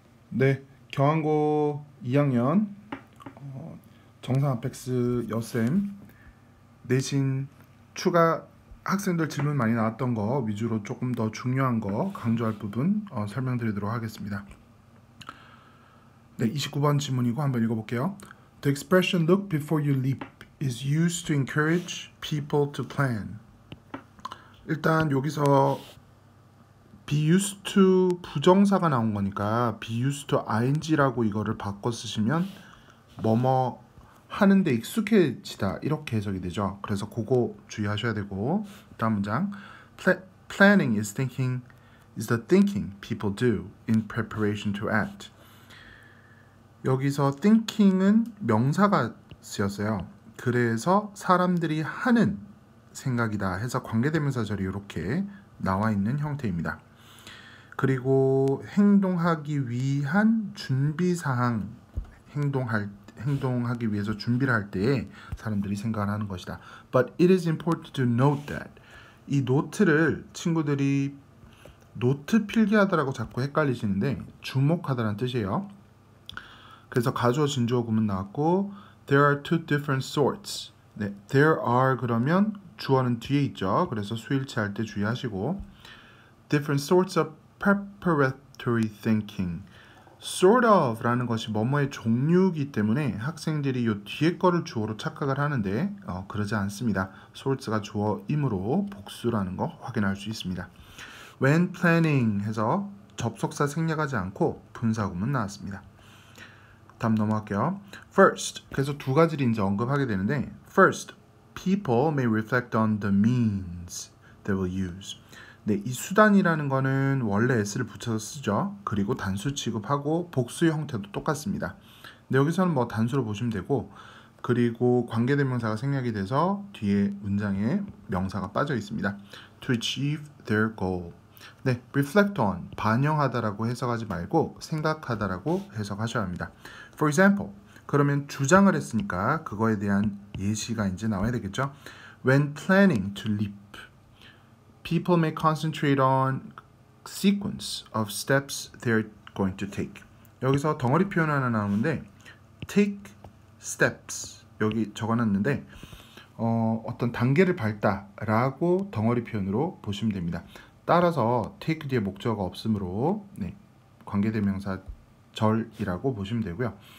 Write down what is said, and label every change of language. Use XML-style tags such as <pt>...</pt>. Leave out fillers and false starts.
<ko>네, 경항고 2학년 정상 아펙스 여쌤 내신 추가 학생들 질문 많이 나왔던 거 위주로 조금 더 중요한 거 강조할 부분 설명드리도록 하겠습니다. 네, 29번 질문이고 한번 읽어볼게요.</ko> <en>The expression look before you leap is used to encourage people to plan.</en> <ko>일단 여기서 be used to 부정사가 나온 거니까 be used to ing라고 이거를 바꿔 쓰시면 뭐뭐 하는데 익숙해지다 이렇게 해석이 되죠. 그래서 그거 주의하셔야 되고, 다음 문장</ko> <en>planning is the thinking people do in preparation to act.</en> <ko>여기서 thinking은 명사가 쓰였어요. 그래서 사람들이 하는 생각이다 해서 관계대명사절이 이렇게 나와 있는 형태입니다. 그리고 행동하기 위한 준비사항, 행동하기 위해서 준비를 할 때에 사람들이 생각을 하는 것이다.</ko> <en>But it is important to note that.</en> <ko>이 노트를 친구들이 노트 필기하다라고 자꾸 헷갈리시는데 주목하다라는 뜻이에요. 그래서 가주어 진주어 구문 나왔고</ko> <en>there are two different sorts.</en> <ko>네, there are 그러면 주어는 뒤에 있죠. 그래서 수일치 할 때 주의하시고</ko> <en>different sorts of preparatory thinking.</en> <ko>sort of 라는 것이 뭐뭐의 종류이기 때문에 학생들이 이 뒤에 거를 주어로 착각을 하는데 그러지 않습니다. sorts가 주어이므로 복수라는 거 확인할 수 있습니다. when planning 해서 접속사 생략하지 않고 분사구문 나왔습니다. 다음 넘어갈게요.</ko> <en>First,</en> <ko>그래서 두 가지를 이제 언급하게 되는데</ko> <en>First, people may reflect on the means they will use.</en> <ko>네, 이 수단이라는 거는 원래 s를 붙여서 쓰죠. 그리고 단수 취급하고 복수의 형태도 똑같습니다. 근데 여기서는 뭐 단수로 보시면 되고, 그리고 관계대명사가 생략이 돼서 뒤에 문장에 명사가 빠져 있습니다.</ko> <en>To achieve their goal.</en> <ko>네, reflect on, 반영하다라고 해석하지 말고 생각하다라고 해석하셔야 합니다. For example, 그러면 주장을 했으니까 그거에 대한 예시가 이제 나와야 되겠죠.</ko> <en>When planning to leap, people may concentrate on sequence of steps they're going to take.</en> <ko>여기서 덩어리 표현 하나 나오는데 take steps 여기 적어놨는데 어떤 단계를 밟다라고 덩어리 표현으로 보시면 됩니다. 따라서 take 뒤에 목적어가 없으므로 네, 관계대명사 절이라고 보시면 되고요.</ko>